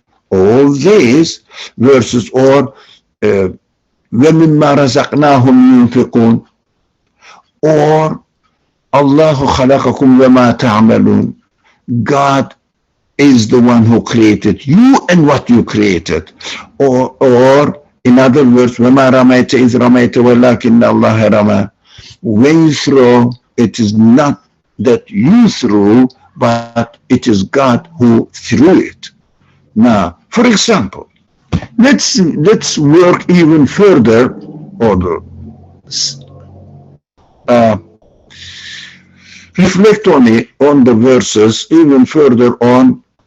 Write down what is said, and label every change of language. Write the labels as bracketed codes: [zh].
[en] All these verses, or [ar] وَمِمَّا رَزَقْنَاهُمْ يُنْفِقُونَ, [en] or [ar] Allahu khalaqakum wa ma ta'malun. [en] God is the one who created you and what you created. Or in other words, [ar] وَمَا رَمَيْتَ إِذْ رَمَيْتَ وَلَكِنَّ اللَّهَ رَمَى. [en] When you throw, it is not that you threw, but it is God who threw it. Now, for example, let's work even further, or reflect on the verses even further on.